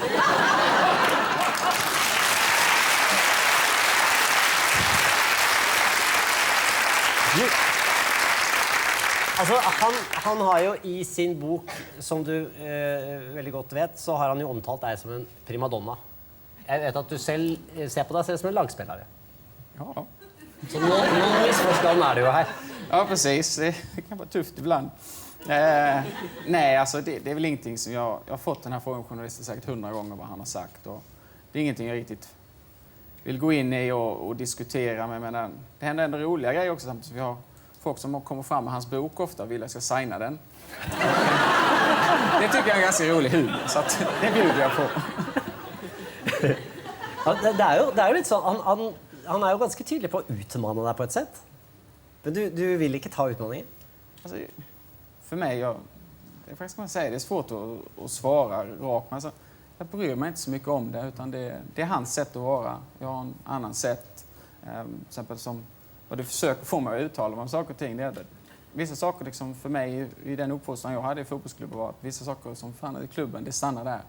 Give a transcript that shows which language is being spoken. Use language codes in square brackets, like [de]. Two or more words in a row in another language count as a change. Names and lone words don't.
[no] Altså, han har jo i sin bok, som du veldig godt vet, så har han jo omtalt deg som en primadonna. Jeg vet at du selv ser på deg selv som en lagspillere. Ja. Så noen misforstand er det jo her. [sv] Ja, precis. Det kan vara tufft ibland. Nej, alltså det är väl ingenting som jag har fått den här frågan journalisten säkert 100 gånger vad han har sagt. Och det är ingenting jag riktigt vill gå in i och diskutera. Men det händer ändå roliga grejer också samtidigt. Vi har folk som kommer fram med hans bok ofta och vill att jag ska signa den. Det tycker jag är en ganska rolig humor, så att det bjuder jag på. [no] Ja, det er jo litt sånn, han er jo ganske tydelig på å utmanne deg på et sett. Men du vil ikke ta utmaningen? [sv] Alltså, för mig, det faktiskt kan man säga, det är svårt att svara rakt. Men alltså, jag bryr mig inte så mycket om det, utan det är hans sätt att vara. Jag har en annan sätt, till exempel som vad du försöker få mig att uttala om saker och ting. Det är vissa saker liksom för mig i den uppfostran jag hade i fotbollsklubben var att vissa saker som fanns i klubben, det stannar där.